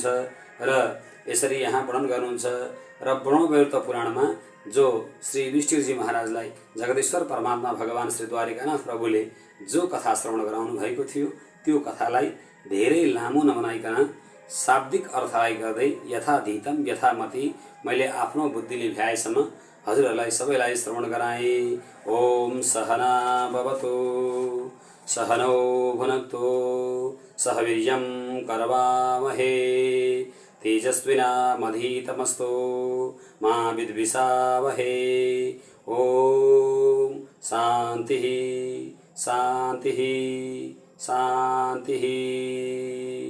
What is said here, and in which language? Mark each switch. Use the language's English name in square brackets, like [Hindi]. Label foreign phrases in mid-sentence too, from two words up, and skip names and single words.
[Nepali] र यसरी यहाँ वर्णन गर्नुहुन्छ। र ब्रह्मवैवर्त पुराणमा जो श्री युधिष्ठिरजी महाराजलाई जगदीश्वर परमात्मा भगवान श्री द्वारिकानाथ प्रभुले जो कथा श्रवण गराउनु भएको थियो, त्यो कथालाई धेरै लामो नबनाइकन शाब्दिक अर्थलाई गर्दै [Sanskrit] यथाधीतम यथामति [Nepali] मैले आफ्नो बुद्धिले भ्याएसम्म हजुरहरूलाई सबैलाई श्रवण गराएँ। [Sanskrit] ओम सहना भवतु सहनौ भुनक्तु सह वीर्यं करवावहे तेजस्विनामधीतमस्तु मा विद्विषावहे। ओम शांति शांति शांति।